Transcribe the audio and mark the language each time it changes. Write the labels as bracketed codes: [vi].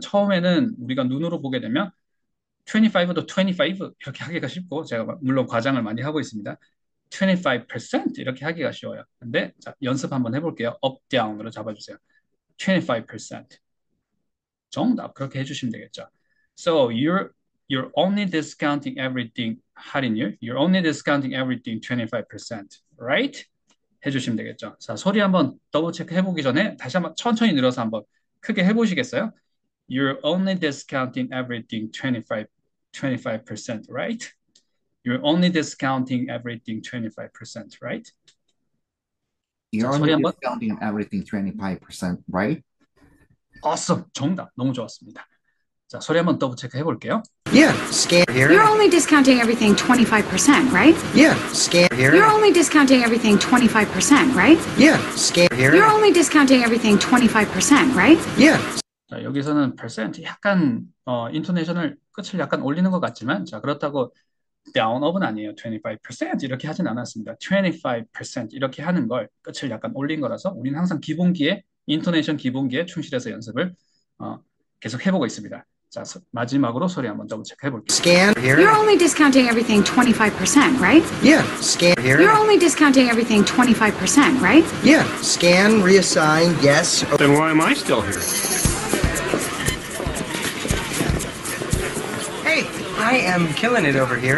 [ko] 처음에는 우리가 눈으로 보게 되면 25도 25 이렇게 하기가 쉽고 제가 물론 과장을 많이 하고 있습니다. 25% 이렇게 하기가 쉬워요. 근데 자, 연습 한번 해볼게요. up, down으로 잡아주세요. 25%. 정답 그렇게 해주시면 되겠죠. [en] So you're only discounting everything 할인율. You're only discounting everything 25%, right? [ko] 해주시면 되겠죠. 자, 소리 한번 더블 체크 해보기 전에 다시 한번 천천히 늘어서 한번 크게 해보시겠어요? [en] You're only discounting everything 25%, right? You're only discounting everything 25%, right? You're [ko] 자, [en] only [ko] 소리 한번. [en] discounting everything 25%, right? Awesome. [ko] 정답. 너무 좋았습니다. 자, 소리 한번 더블 체크 해볼게요. [en] Yeah, scan here. You're only discounting everything 25%, right? Yeah, scan here. You're only discounting everything 25%, right? Yeah, scan here. You're only discounting everything 25%, right? Yeah, [ko] 자, 여기서는 percent 약간 인토네이션을 끝을 약간 올리는 것 같지만 자, 그렇다고 down up은 아니에요. 25% 이렇게 하진 않았습니다. 25% 이렇게 하는 걸 끝을 약간 올린 거라서 우리는 항상 기본기에 인토네이션 기본기에 충실해서 연습을 계속 해보고 있습니다. 자, 마지막으로 소리 한번 더블 체크 해볼게요. [en] scan here. You're only discounting everything 25%, right? Yeah, scan here. You're only discounting everything 25%, right? Yeah, scan, reassign, yes. Then why am I still here? Hey, I am killing it over here.